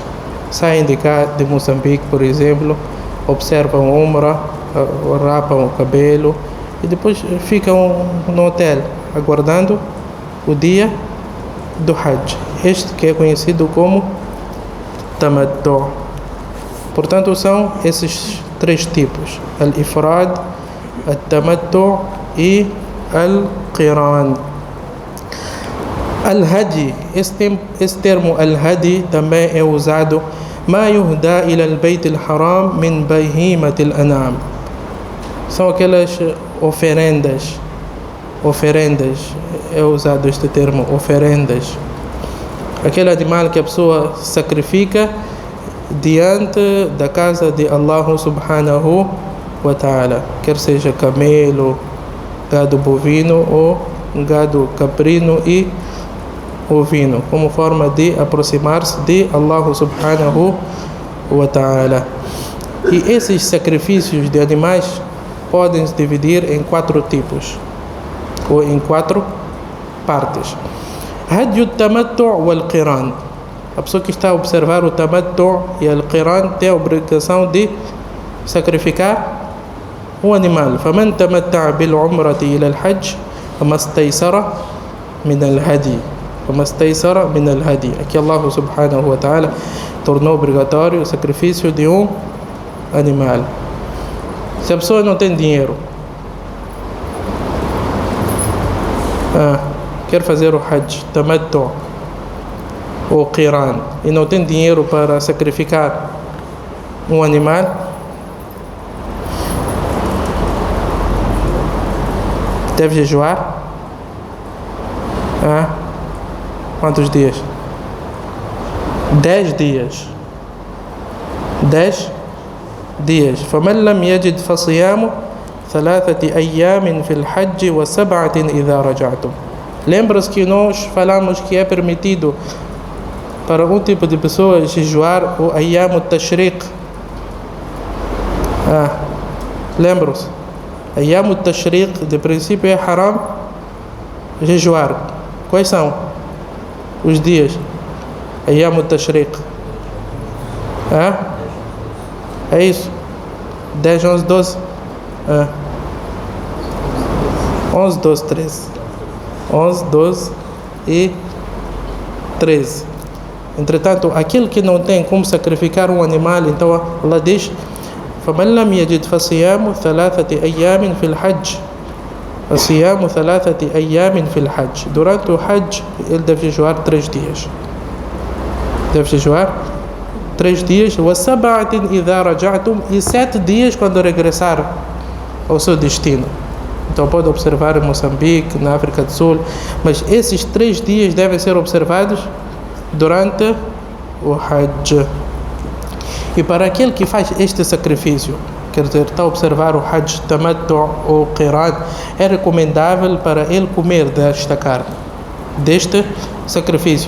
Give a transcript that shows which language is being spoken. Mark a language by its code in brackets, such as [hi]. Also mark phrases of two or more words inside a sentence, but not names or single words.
[pt] Saem de cá, de Moçambique, por exemplo, observam o Umrah, rapam o cabelo e depois ficam no hotel aguardando o dia do Hajj, este que é conhecido como Tamattu. Portanto, são esses três tipos: Al-Ifrad, Al-Tamattu e Al-Qiran. Al-Hadi, esse termo Al-Hadi também é usado [ar] ما يهدى إلى البيت الحرام من بهيمة الأنعام. [pt] São aquelas oferendas oferendas, é usado este termo, oferendas. Aquele animal que a pessoa sacrifica diante da casa de Allah [ar] سبحانه وتعالى, [pt] quer seja camelo, gado bovino ou gado caprino e ovino, como forma de aproximar-se de Allah [ar] سبحانه وتعالى. [pt] E esses sacrifícios de animais podem se dividir em 4 tipos, ou em 4 partes. [ar] هدي التمتع والقران. [pt] A pessoa que está a observar o tamattu e o qiran tem a obrigação de sacrificar um animal. [ar] فمن تمتع بالعمرة إلى الحج فما استيسر من الهدي. فما استيسر من الهدي. [pt] Aqui Allah [ar] سبحانه وتعالى [pt] tornou obrigatório o sacrifício de um animal. Se a pessoa não tem dinheiro, quer fazer o Hajj, Tamattu ou Qiran, e não tem dinheiro para sacrificar um animal, deve jejuar? Quantos dias? 10 dias. 10 dias. [ar] فمن لم يجد فصيام 3 أيام في الحج و7 إذا رجعتم. [pt] Lembra-se que nós falamos que é permitido para um tipo de pessoa jejuar o [ar] أيام التشريق. [pt] Lembra-se? [ar] أيام التشريق, [pt] de princípio, é haram jejuar. Quais são os dias? [ar] أيام التشريق. [pt] É isso? 10, 11, 12. 11, 12, 13. 11, 12 e 13. Entretanto, aquele que não tem como sacrificar um animal, então Allah diz: [ar] فَمَنْ لَمْ يَجِدْ فَصِيَامُ 3 أيام في الحج. فصيام 3 أيام في الحج. [pt] Durante o Hajj, ele deve jejuar 3 dias. Deve jejuar 3 dias. [ar] وَسَبْعَةٍ إِذَا رَجَعْتُمْ. [pt] E 7 dias quando regressar ao seu destino. Então pode observar em Moçambique, na África do Sul, mas esses 3 dias devem ser observados durante o Hajj. E para aquele que faz este sacrifício, quer dizer, está a observar o Hajj, Tamattu ou Qiran, é recomendável para ele comer desta carne, deste sacrifício.